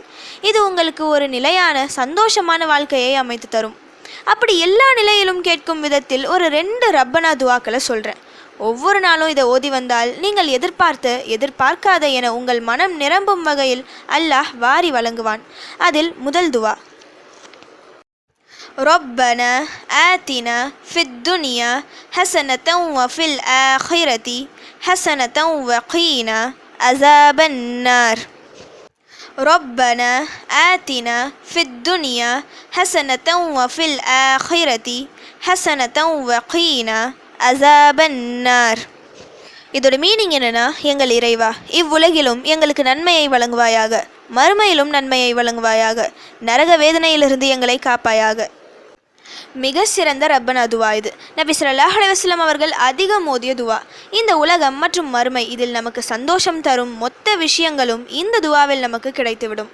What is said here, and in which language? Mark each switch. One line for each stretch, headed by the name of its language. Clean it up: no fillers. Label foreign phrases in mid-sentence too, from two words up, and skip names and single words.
Tamil: இது உங்களுக்கு ஒரு நிலையான சந்தோஷமான வாழ்க்கையை அமைத்து தரும். அப்படி எல்லா நிலையிலும் கேட்கும் விதத்தில் ஒரு 2 ரப்பனா துவாக்களை சொல்கிறேன். ஒவ்வொரு நாளும் இதை ஓதி வந்தால் நீங்கள் எதிர்பார்க்காத என உங்கள் மனம் நிரம்பும் வகையில் அல்லாஹ் வாரி வழங்குவான். அதில் முதல் துவா,
Arabic: ربنا آتنا في الدنيا حسنة وفي الآخرة حسنة وقنا عذاب النار. ربنا آتنا في الدنيا حسنة وفي الآخرة حسنة وقنا عذاب النار.
Tamil: இதோட மீனிங் என்னன்னா, எங்கள் இறைவா, இவ்வுலகிலும் எங்களுக்கு நன்மையை வழங்குவாயாக, மறுமையிலும் நன்மையை வழங்குவாயாக, நரக வேதனையிலிருந்து எங்களை காப்பாயாக. மிக சிறந்த ரப்பனா துவா இது. நபி
Arabic: صلى الله عليه وسلم
Tamil: அவர்கள் அதிகம் ஓதிய துவா. இந்த உலகம் மற்றும் மறுமை இதில் நமக்கு சந்தோஷம் தரும் மொத்த விஷயங்களும் இந்த துவாவில் நமக்கு கிடைத்துவிடும்.